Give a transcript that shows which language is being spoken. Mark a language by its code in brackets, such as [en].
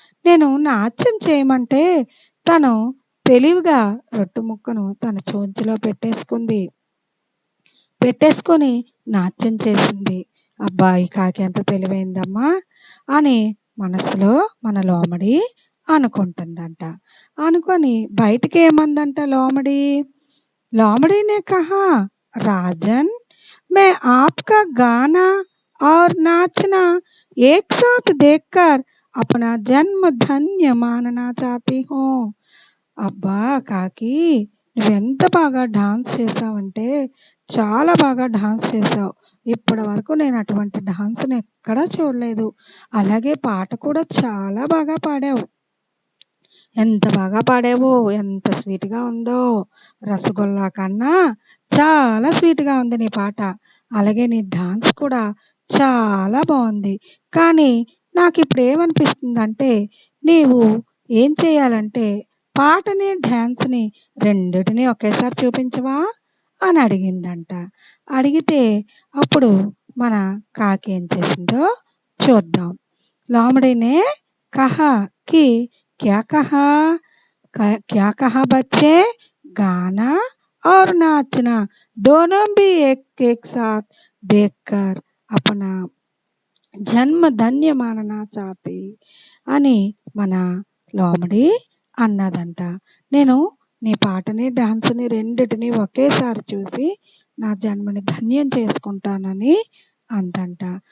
[te] నేను నాట్యం చేయమంటే తను తెలివిగా రొట్టె ముక్కను తన చోంచులో పెట్టేసుకుంది. పెట్టేసుకొని నాట్యం చేసింది. అబ్బా! ఈ కాకి ఎంత తెలివైందమ్మా అని మనసులో మన లోమడి అనుకుంటుందంట. అనుకొని బయటికేమందంట లోమడి? [hi] लोमड़ी ने कहा राजन मैं आपका गाना और नाचना एक साथ देखकर अपना जन्म धन्य मानना चाहती हूँ। [te] అబ్బా కాకి నువ్వెంత బాగా డాన్స్ చేసావంటే చాలా బాగా డాన్స్ చేసావు. ఇప్పటి వరకు నేను అటువంటి డాన్స్‌ని ఎక్కడా చూడలేదు. అలాగే పాట కూడా చాలా బాగా పాడావు. ఎంత బాగా పాడావో! ఎంత స్వీట్‌గా ఉందో! రసగుల్లా కన్నా చాలా స్వీట్‌గా ఉంది నీ పాట. అలాగే నీ డాన్స్ కూడా చాలా బావుంది. కానీ నాకిప్పుడేమనిపిస్తుందంటే, నీవు ఏం చేయాలంటే, పాటని, డాన్స్‌ని రెండిటిని ఒకేసారి చూపించవా? అని అడిగిందంట. అడిగితే అప్పుడు మన కాకి ఏం చేసిందో చూద్దాం. [hi] లోమడినే కహా కి क्या कहा? क्या कहा बच्चे? गाना और नाचना दोनों भी एक एक साथ देखकर अपना జన్మ ధన్య మాననా చాతి [te] అని మన లోమడి అన్నదంట. నేను నీ పాటని, డాన్స్‌ని రెండిటిని ఒకేసారి చూసి నా జన్మని ధన్యం చేసుకుంటానని అందంట.